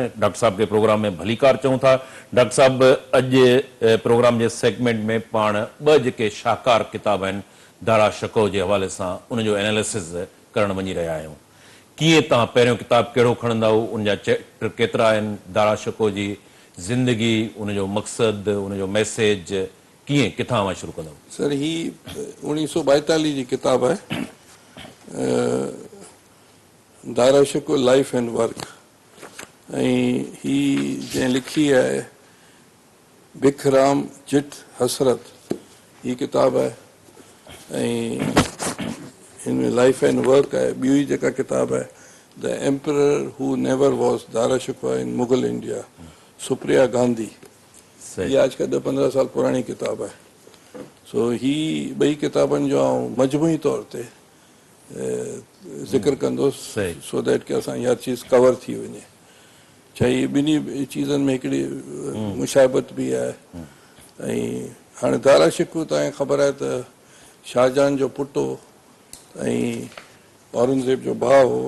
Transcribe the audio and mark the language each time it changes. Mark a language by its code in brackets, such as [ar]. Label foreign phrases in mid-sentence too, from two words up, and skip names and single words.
[sd] डॉक्टर साहब खे प्रोग्राम में भलीकार चऊं था। डॉक्टर साहब, अॼु प्रोग्राम जे सेगमेंट में पाण ॿ जेके शाहकार किताब आहिनि दारा शिको जे हवाले सां उनजो एनालिसिस करणु वञी रहिया आहियूं। कीअं तव्हां पहिरियों किताब कहिड़ो खणंदा? उनजा चैप्टर केतिरा आहिनि? दारा शिको जी ज़िंदगी, उनजो मक़सदु, उनजो मैसेज कीअं किथां मां शुरू कंदव? सर, ही 1942 जी किताब आहे, दारा शिको लाइफ एंड वर्क, ऐं ही जंहिं लिखी आहे भिखराम जिट हसरत, ही किताब आहे। ऐं हिन में लाइफ एंड वर्क आहे। ॿी जेका किताब आहे द एम्परर हू नेवर वॉज दारा शिको इन मुग़ल इंडिया, सुप्रिया गांधी। [hi] ये आज का 10-15 साल पुरानी किताब है। [sd] सो ही ॿई किताबनि जो आउं मजमूई तौर ते ज़िक्र कंदुसि [en] so that [sd] कि असां हर चीज़ कवर थी वञे। चाहे ॿिन्ही चीज़नि में हिकिड़ी मुशाबत भी आहे। ऐं हाणे दारा शिको तव्हांखे ख़बर आहे त शाहजहान जो पुटु हो ऐं औरंगज़ेब जो भाउ हो।